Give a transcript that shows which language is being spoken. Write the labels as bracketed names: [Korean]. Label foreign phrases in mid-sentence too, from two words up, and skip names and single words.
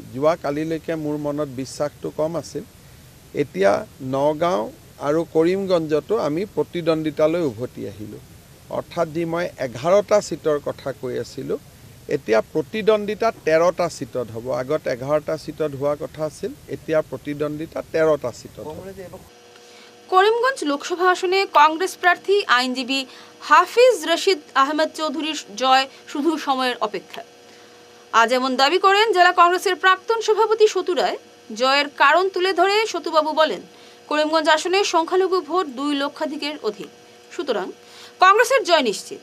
[Assamese] যোৱা কালিলৈকে মোৰ মনত বিশ্বাসটো কম আছিল, এতিয়া নগাঁও আৰু কৰিমগঞ্জতো আমি প্ৰতিদ্বন্দ্বিতালৈ উভতি আহিলোঁ। অৰ্থাৎ যি মই 11টা সিটৰ কথা কৈ আছিলোঁ, এতিয়া প্ৰতিদ্বন্দ্বিতা 13টা সিটত হ'ব। আগত 11টা সিটত হোৱা কথা আছিল, এতিয়া প্ৰতিদ্বন্দ্বিতা 13টা সিটত হ'ব। [Bangla] করিমগঞ্জ লোকসভা আসনে কংগ্রেস প্রার্থী আইনজীবী হাফিজ রশিদ আহমেদ চৌধুরীর জয় শুধু সময়ের অপেক্ষা। আজ এমন দাবি করেন জেলা কংগ্রেসের প্রাক্তন সভাপতি সতু রায়। জয়ের কারণ তুলে ধরে সতুবাবু বলেন, করিমগঞ্জ আসনে সংখ্যালঘু ভোট 2 লক্ষাধিকের অধিক, সুতরাং কংগ্রেসের জয় নিশ্চিত।